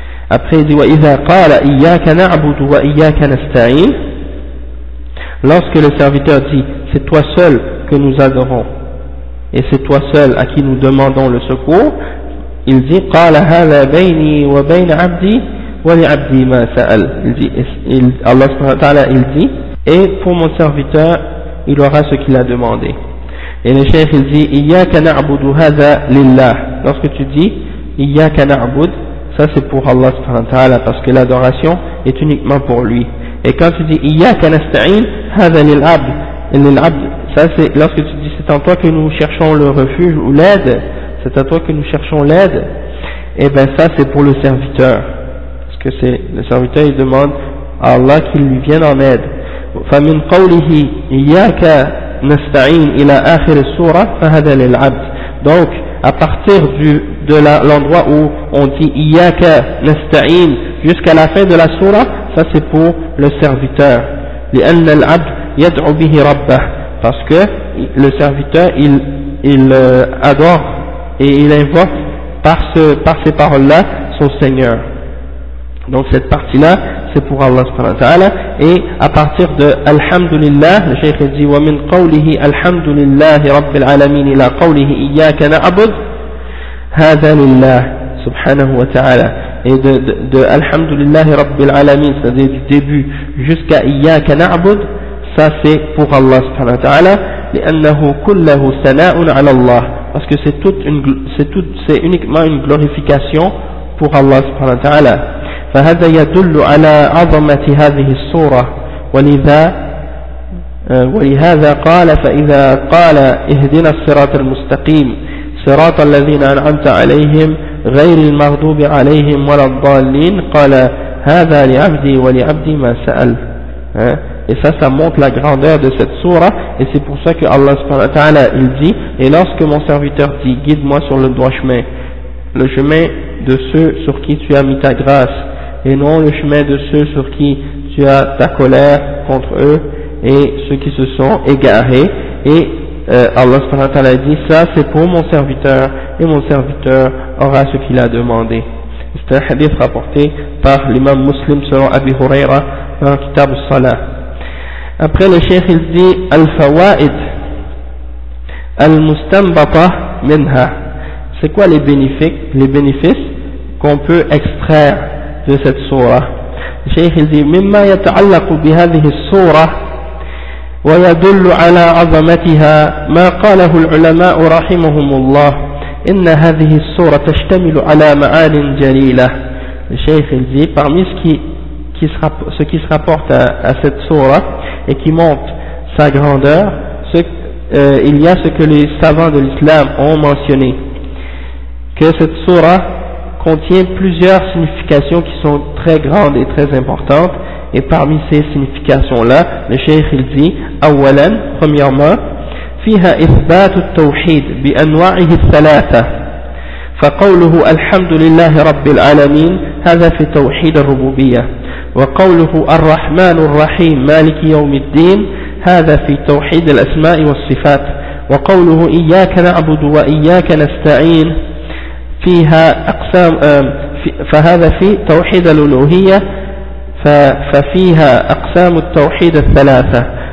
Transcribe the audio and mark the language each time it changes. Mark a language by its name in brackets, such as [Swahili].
[French] Après il dit [Arabic] وإذا قال إياك نعبد وإياك نستعين [French] Lorsque le serviteur dit c'est toi seul que nous adorons et c'est toi seul à qui nous demandons le secours, il dit [Arabic] قال هذا بيني وبين عبدي ولعبدي ما سأل. [French] Allah subhanahu wa ta'ala il dit et pour mon serviteur il aura ce qu'il a demandé. Et le cheikh il dit [Arabic] iyyaka na'budu hadha lillah. [French] Lorsque tu dis [Arabic] iyyaka na'bud, [French] ça c'est pour Allah subhanahu wa ta'ala parce que l'adoration est uniquement pour lui. Et quand tu dis [Arabic] iyyaka nasta'in hadha lil'abd, [French] ça c'est lorsque tu dis c'est en toi que nous cherchons le refuge ou l'aide, c'est à toi que nous cherchons l'aide, et ben ça c'est pour le serviteur, parce que c'est le serviteur il demande à Allah qu'il lui vienne en aide. [Arabic] فمن قوله إياك نستعين إلى آخر السورة فهذا للعبد. [French] Donc à partir de l'endroit où on dit [Arabic] إياك نستعين [French] jusqu'à la fin de la sourate, ça c'est pour le serviteur. [Arabic] لأن العبد يدعو به ربه, [French] parce que le serviteur il adore et il invoque par ces paroles-là son Seigneur. Donc cette partie-là c'est pour Allah subhanahu wa ta'ala. Et à partir de Alhamdulillah, le cheikh dit [Arabic] وَمِنْ قَوْلِهِ الْحَمْدُ لِلَّهِ رَبِّ الْعَالَمِينَ إِلَى قَوْلِهِ إِيَّاكَ نَعْبُدُ هَذَا لِلَّهِ subhanahu wa ta'ala. [French] Et de Alhamdulillah Rabbil Alamin, c'est-à-dire du début jusqu'à [Arabic] إِيَّاكَ نَعْبُدُ, [French] ça c'est pour Allah subhanahu wa ta'ala. [Arabic] لأنه كله ثناء على الله, [French] parce que c'est uniquement une glorification pour Allah subhanahu wa ta'ala. [Arabic] فهذا يدل على عظمة هذه السورة, ولهذا قال فإذا قال اهدنا الصراط المستقيم صراط الذين أنعمت عليهم غير المغضوب عليهم ولا الضالين قال هذا لعبدي ولعبدي ما سأل. [French] Et ça montre la grandeur de cette sourate, et c'est pour ça que Allah subhanahu wa ta'ala il dit, et lorsque mon serviteur dit guide-moi sur le droit chemin, le chemin de ceux sur qui tu as mis ta grâce, et non le chemin de ceux sur qui tu as ta colère contre eux et ceux qui se sont égarés, et Allah subhanahu wa ta'ala dit ça c'est pour mon serviteur et mon serviteur aura ce qu'il a demandé. C'est un hadith rapporté par l'imam Muslim selon Abi Huraira dans Kitab al-Salah. Après le cheikh il dit [Arabic] al-fawaid al-mustanbata minha. [French] C'est quoi les bénéfices qu'on peut extraire de cette sourate? Le cheikh il dit [Arabic] mimma yata'allaqu bihadhihi as-surah ويدل على عظمتها ما قاله العلماء رحمهم الله إن هذه السورة تشتمل على معان جليلة. [French] Le cheikh il dit parmi ce qui se rapporte à cette sourate et qui montre sa grandeur, il y a ce que les savants de l'islam ont mentionné, que cette sourate contient plusieurs significations qui sont très grandes et très importantes. Et parmi ces significations-là, le cheikh il dit, أولا, premièrement, [Arabic] فيها إثبات التوحيد بأنواعه الثلاثة، فقوله الحمد لله رب العالمين هذا في توحيد الربوبية، وقوله الرحمن الرحيم مالك يوم الدين هذا في توحيد الأسماء والصفات، وقوله إياك نعبد وإياك نستعين فيها أقسام فهذا في توحيد الألوهية ففيها أقسام التوحيد الثلاثة.